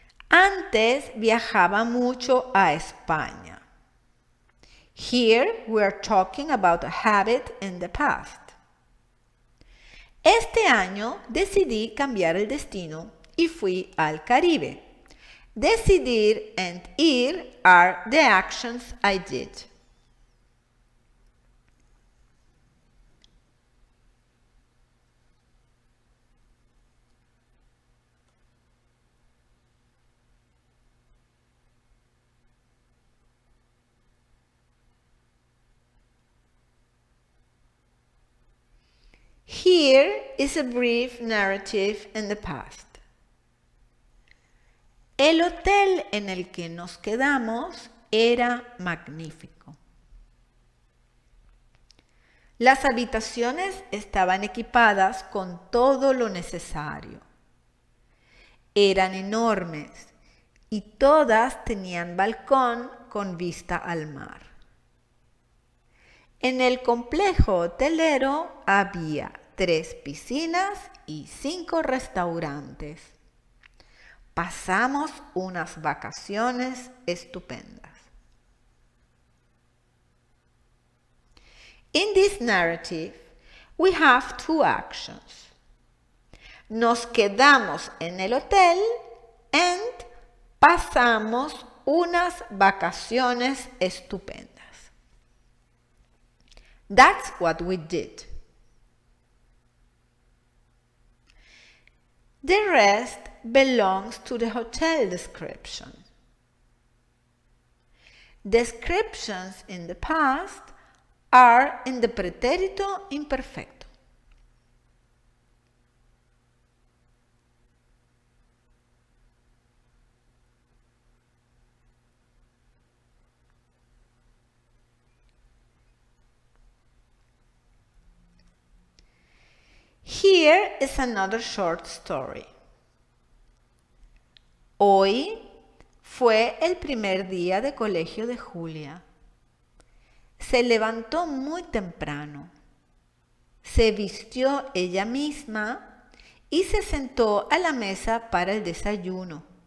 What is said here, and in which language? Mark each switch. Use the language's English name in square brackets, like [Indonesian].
[Spanish] Antes viajaba mucho a España. [English] Here we are talking about a habit in the past. [Spanish] Este año decidí cambiar el destino y fui al Caribe. [English] Decidir and ir are the actions I did. Here is a brief narrative in the past. [Spanish] El hotel en el que nos quedamos era magnífico. Las habitaciones estaban equipadas con todo lo necesario. Eran enormes y todas tenían balcón con vista al mar. En el complejo hotelero había 3 piscinas y 5 restaurantes. Pasamos unas vacaciones estupendas. [English] In this narrative, we have 2 actions. [Spanish] Nos quedamos en el hotel and pasamos unas vacaciones estupendas. [English] That's what we did. The rest belongs to the hotel description. Descriptions in the past are in the pretérito imperfecto. Here is another short story. [Spanish] Hoy fue el primer día de colegio de Julia. Se levantó muy temprano. Se vistió ella misma y se sentó a la mesa para el desayuno.